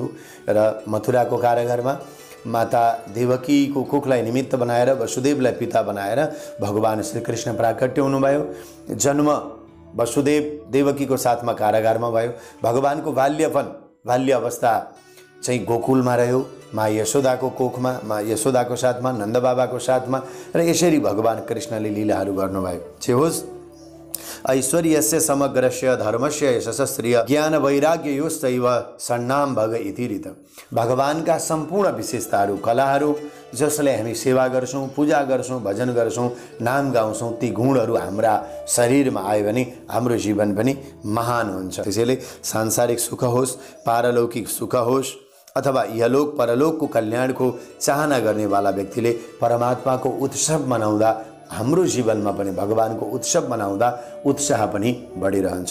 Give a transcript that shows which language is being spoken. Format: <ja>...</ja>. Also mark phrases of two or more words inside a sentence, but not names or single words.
<ne>र मथुराको कारागारमा माता देवकीको कोखलाई निमित्त बनाएर, वसुदेवलाई पिता बनाएर भगवान श्रीकृष्ण प्राकट्य हुनुभयो। जन्म वसुदेव देवकीको साथमा कारागारमा भयो। भगवानको बाल्य अवस्था चाहिँ गोकुलमा रह्यो, माँ यशोदाको कोखमा, माँ यशोदाको साथमा, नन्दबाबाको साथमा, र यसरी भगवान कृष्णले लीलाहरू गर्नुभयो। जे होस्,</ne> <sa>ऐश्वर्यस्य समग्रस्य धर्मस्य यशस्श्रिय ज्ञान वैराग्य योश्चैव षण्णाम भग इति ऋत।</sa> <ne>भगवानका सम्पूर्ण विशेषताहरू, कलाहरू, जसले हामी सेवा गर्छौँ, पूजा गर्छौँ, भजन गर्छौँ, नाम गाउँछौँ, ती गुणहरू हाम्रा शरीरमा आयो भने हाम्रो जीवन पनि महान हुन्छ। त्यसैले सांसारिक सुख होस्, पारलौकिक सुख होस् अथवा यलोक परलोकको कल्याणको चाहना गर्नेवाला व्यक्तिले परमात्माको उत्सव मनाउँदा, हाम्रो जीवनमा पनि भगवानको उत्सव मनाउँदा उत्साह पनि बढिरहन्छ।</ne>